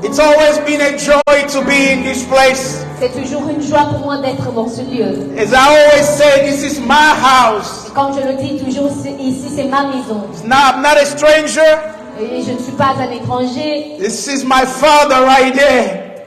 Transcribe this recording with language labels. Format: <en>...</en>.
<en>It's always been a joy to be in this place.</en> <fr>C'est toujours une joie pour moi d'être dans ce lieu.</fr> <en>As I always say, this is my house.</en> <fr>Et comme je le dis toujours, ici c'est ma maison.</fr> <en>I'm not a stranger.</en> <fr>Et je ne suis pas un étranger.</fr> <en>This is my father right there.</en>